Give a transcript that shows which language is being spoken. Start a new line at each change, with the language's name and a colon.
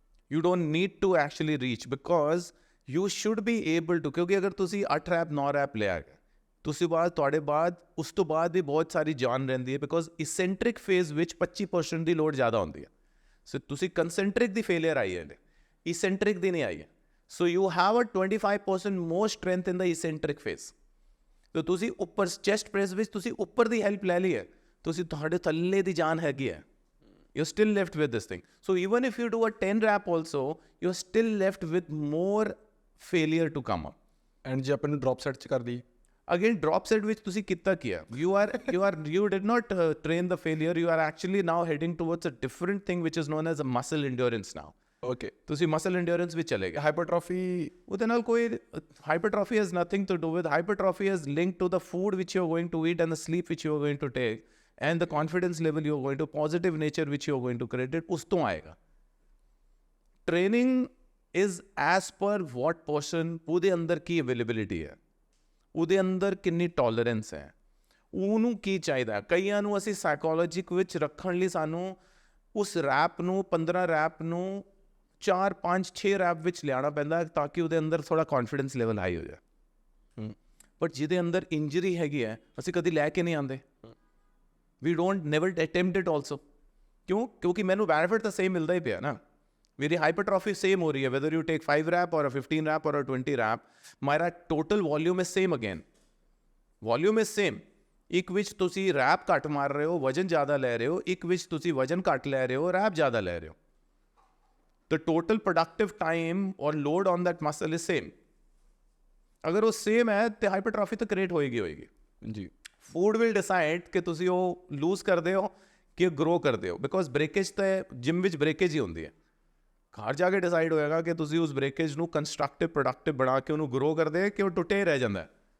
English: you don't need to actually reach because you should be able to,
Punjabi: ਕਿਉਂਕਿ ਅਗਰ ਤੁਸੀਂ 8 rap 9 rap ਲਿਆ ਗਿਆ ਤੁਸੀਂ ਤੁਹਾਡੇ ਬਾਅਦ ਉਸ ਤੋਂ ਬਾਅਦ ਵੀ ਬਹੁਤ ਸਾਰੀ ਜਾਨ ਰਹਿੰਦੀ ਹੈ, ਬਿਕੋਜ਼ ਇਸੈਂਟਰਿਕ ਫੇਜ਼ ਵਿੱਚ 25% ਦੀ ਲੋਡ ਜ਼ਿਆਦਾ ਹੁੰਦੀ ਹੈ. ਸੋ ਤੁਸੀਂ ਕੰਸੈਂਟਰਿਕ ਦੀ ਫੇਲਿਅਰ ਆਈ ਹੈ, ਇਸੈਂਟਰਿਕ ਦੀ ਨਹੀਂ ਆਈ ਹੈ.
English: So you have a 25% more strength in the eccentric phase.
Punjabi: ਤਾਂ ਤੁਸੀਂ ਉੱਪਰ ਚੈਸਟ ਪ੍ਰੈਸ ਵਿੱਚ ਤੁਸੀਂ ਉੱਪਰ ਦੀ ਹੈਲਪ ਲੈ ਲਈ ਹੈ, ਤੁਸੀਂ ਤੁਹਾਡੇ ਥੱਲੇ ਦੀ ਜਾਨ ਹੈਗੀ ਹੈ.
English: You're still left with this thing. So even if you do a 10 rep also, you're still left with more failure to come up.
Punjabi: And ਜੇ ਆਪਾਂ ਨੂੰ ਡ੍ਰੌਪ ਸੈਟ ਚ ਕਰ ਦਈਏ, Again, drop set ਵਿੱਚ ਤੁਸੀਂ ਕੀਤਾ ਕੀ ਹੈ?
English: You did not train the failure. You are actually now heading towards a different thing which is known as a muscle endurance now. Okay,
Punjabi: ਤੁਸੀਂ muscle endurance ਵਿੱਚ ਚਲੇ ਗਏ.
English: hypertrophy
Punjabi: ਉਹਦੇ ਨਾਲ ਕੋਈ
English: hypertrophy has nothing to do with. Hypertrophy is linked to the food which you're going to eat and the sleep which you're going to take. And the confidence level you're going to, positive nature which you're going to create,
Punjabi: ਉਸ ਤੋਂ ਆਏਗਾ.
English: Training is as per what person,
Punjabi: ਉਹਦੇ ਅੰਦਰ ਕੀ availability ਹੈ, ਉਹਦੇ ਅੰਦਰ ਕਿੰਨੀ tolerance ਹੈ, ਉਹਨੂੰ ਕੀ ਚਾਹੀਦਾ. ਕਈਆਂ ਨੂੰ ਅਸੀਂ ਸਾਈਕੋਲੋਜੀ ਵਿੱਚ ਰੱਖਣ ਲਈ ਸਾਨੂੰ ਉਸ ਰੈਪ ਨੂੰ 15 ਰੈਪ ਨੂੰ 4 5 6 ਰੈਪ ਵਿੱਚ ਲਿਆਉਣਾ ਪੈਂਦਾ ਤਾਂ ਕਿ ਉਹਦੇ ਅੰਦਰ ਥੋੜਾ confidence level ਹਾਈ ਹੋ ਜਾਏ. ਬਟ ਜਿਹਦੇ ਅੰਦਰ ਇੰਜਰੀ ਹੈਗੀ ਹੈ ਅਸੀਂ ਕਦੀ ਲੈ ਕੇ ਨਹੀਂ ਆਉਂਦੇ.
English: We don't never attempt it also.
Punjabi: ਕਿਉਂ? ਕਿਉਂਕਿ ਮੈਨੂੰ ਬੈਨੀਫਿਟ ਤਾਂ ਸੇਮ ਮਿਲਦਾ ਹੀ ਪਿਆ ਨਾ. ਮੇਰੀ ਹਾਈਪਰਟ੍ਰੋਫੀ ਸੇਮ ਹੋ ਰਹੀ ਹੈ
English: whether you take 5 rep or a 15 rep or a 20 rep. ਮੇਰਾ total volume is same again. Volume is same.
Punjabi: ਇੱਕ ਵਿੱਚ ਤੁਸੀਂ ਰੈਪ ਘੱਟ ਮਾਰ ਰਹੇ ਹੋ, ਵਜਨ ਜ਼ਿਆਦਾ ਲੈ ਰਹੇ ਹੋ, ਇੱਕ ਵਿੱਚ ਤੁਸੀਂ ਵਜਨ ਘੱਟ ਲੈ ਰਹੇ ਹੋ, ਰੈਪ ਜ਼ਿਆਦਾ ਲੈ ਰਹੇ ਹੋ.
English: The total productive time or load on that muscle is same.
Punjabi: ਅਗਰ ਉਹ ਸੇਮ ਹੈ ਤੇ ਹਾਈਪਰਟ੍ਰੋਫੀ ਤਾਂ ਕ੍ਰੀਏਟ ਹੋਏਗੀ ਜੀ.
English: food will decide
Punjabi: ਕਿ ਤੁਸੀਂ ਉਹ ਲੂਜ਼ ਕਰਦੇ ਹੋ ਕਿ ਗਰੋ ਕਰਦੇ ਹੋ, ਬਿਕੋਜ਼ ਬ੍ਰੇਕੇਜ ਤਾਂ ਜਿਮ ਵਿੱਚ ਬ੍ਰੇਕੇਜ ਹੀ ਹੁੰਦੀ ਹੈ. ਘਰ ਜਾ ਕੇ ਡਿਸਾਈਡ ਹੋਏਗਾ ਕਿ ਤੁਸੀਂ ਉਸ ਬ੍ਰੇਕੇਜ ਨੂੰ ਕੰਸਟਰਕਟਿਵ ਪ੍ਰੋਡਕਟਿਵ ਬਣਾ ਕੇ ਉਹਨੂੰ ਗਰੋ ਕਰਦੇ ਕਿ ਉਹ ਟੁੱਟੇ ਹੀ ਰਹਿ ਜਾਂਦਾ ਹੈ.